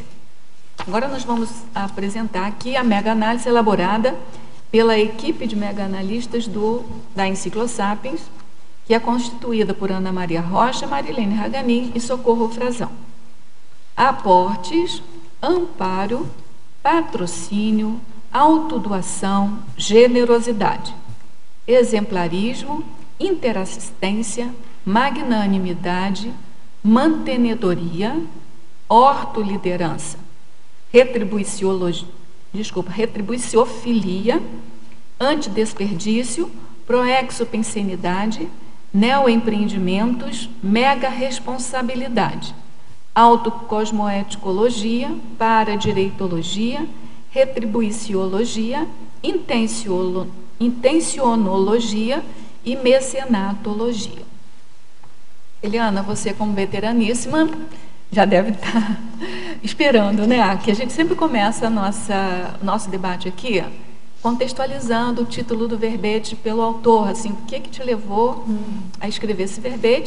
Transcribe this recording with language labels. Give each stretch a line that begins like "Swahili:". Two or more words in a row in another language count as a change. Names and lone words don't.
Portuguese: Agora nós vamos apresentar aqui a mega-análise elaborada pela equipe de mega-analistas da Enciclosapiens, que é constituída por Ana Maria Rocha, Marilene Raganin e Socorro Frazão. Aportes, amparo, patrocínio, autodoação, generosidade, exemplarismo, interassistência, magnanimidade, mantenedoria, ortoliderança, retribuiciofilia, antidesperdício, proexopensenidade, neoempreendimentos, mega-responsabilidade, autocosmoeticologia, paradireitologia, retribuiciologia, intencionologia e mecenatologia. Eliana, você como veteraníssima já deve estar esperando, né? Que a gente sempre começa o nosso debate aqui contextualizando o título do verbete pelo autor, assim, o que te levou a escrever esse verbete?